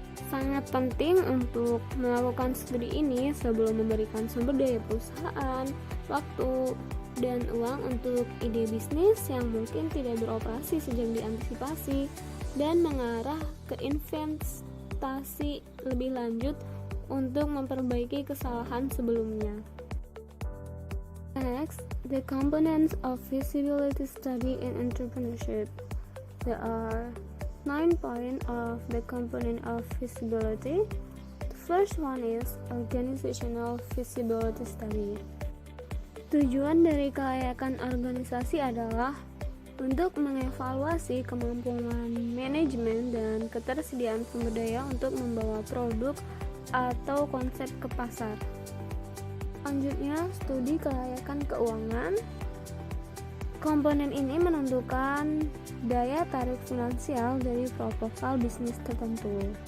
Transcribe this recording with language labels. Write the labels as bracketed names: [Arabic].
[Indonesian] Sangat penting untuk melakukan studi ini sebelum memberikan sumber daya perusahaan, waktu, dan uang untuk ide bisnis yang mungkin tidak beroperasi sejak diantisipasi dan mengarah ke investasi lebih lanjut untuk memperbaiki kesalahan sebelumnya. [English] Next, the components of feasibility study in entrepreneurship. There are 9 points of the component of feasibility. The first one is organizational feasibility study. [Indonesian] Tujuan dari kelayakan organisasi adalah untuk mengevaluasi kemampuan manajemen dan ketersediaan sumber daya untuk membawa produk atau konsep ke pasar. Selanjutnya, studi kelayakan keuangan. Komponen ini menentukan daya tarik finansial dari proposal bisnis tertentu.